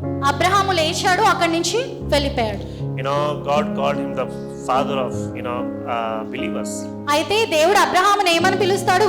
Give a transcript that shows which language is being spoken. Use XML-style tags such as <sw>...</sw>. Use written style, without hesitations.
<te>అబ్రహాము లేచాడు, అక్కడి నుంచి వెళ్ళిపోయాడు.</te> <en>God called him the father of believers.</en> <te>అయితే దేవుడు అబ్రహాముని ఏమని పిలుస్తాడు?</te>